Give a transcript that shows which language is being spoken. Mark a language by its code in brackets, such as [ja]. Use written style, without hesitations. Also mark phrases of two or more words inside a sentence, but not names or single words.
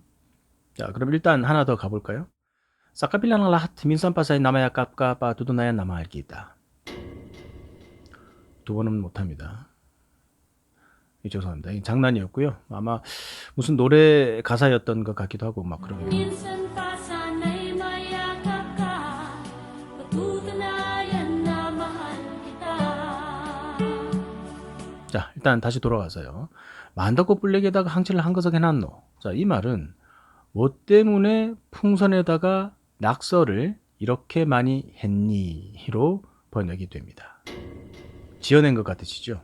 [ko] 자, 그럼 일단 하나 더 가볼까요? 사카빌라랑 라하트 민산바사의 남아야 깝까빠 두두나야 남아 이렇게 있다. 두 번은 못합니다. 죄송합니다. 이 장난이었고요. 아마 무슨 노래 가사였던 것 같기도 하고 막 그러네요. [tl] Minsan pa sana'y mayakap ka, patutunayan na mahal kita. [ko] 자, 일단 다시 돌아가서요. 만다꽃 블랙에다가 항치를 한거석 해놨노. 자, 이 말은 뭐 때문에 풍선에다가 낙서를 이렇게 많이 했니로 번역이 됩니다. 지어낸 것 같으시죠?